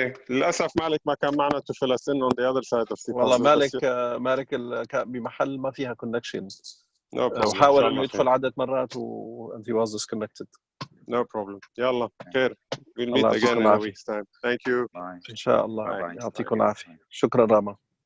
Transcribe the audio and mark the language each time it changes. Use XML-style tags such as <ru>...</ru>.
<ar>للاسف مالك ما كان معنا</ar> <en>to fill us in on the other side of the</en> <ar>والله مالك بمحل ما فيها كونكشن.</ar> <en>No</en> <ar>وحاول انه يدخل عدة مرات</ar> <en>and he was disconnected. No problem.</en> <ar>يلا خير.</ar> <en>We'll meet again in a week's time. Thank you.</en> <ar>ان شاء الله. يعطيكم العافية. شكرا راما.</ar>